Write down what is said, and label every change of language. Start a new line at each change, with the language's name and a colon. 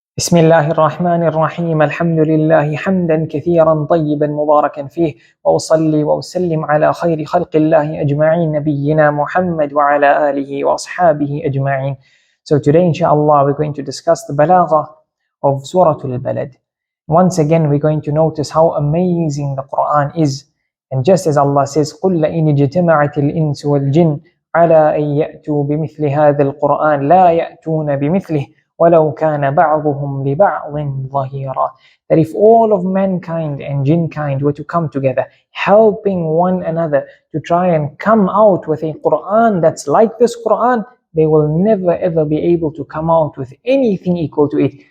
Arabic: بسم الله الرحمن الرحيم الحمد لله حمدا كثيرا طيبا مباركا فيه وأصلي وأسلم على خير خلق الله أجمعين نبينا محمد وعلى آله وأصحابه أجمعين.
English: So today inshallah we're going to discuss the balagha of Surah al Balad. Once again we're going to notice how amazing the Quran is, and just as Allah says
Arabic: قُلْ لَإِنِ اجْتَمَعَتِ الْإِنسُ وَالْجِنُّ على أن يأتوا بمثل هذا القرآن لا يأتون بمثله وَلَوْ كَانَ بَعْضُهُمْ لِبَعْضٍ ظَهِيرًا.
English: That if all of mankind and jinkind were to come together, helping one another to try and come out with a Quran that's like this Quran, they will never ever be able to come out with anything equal to it.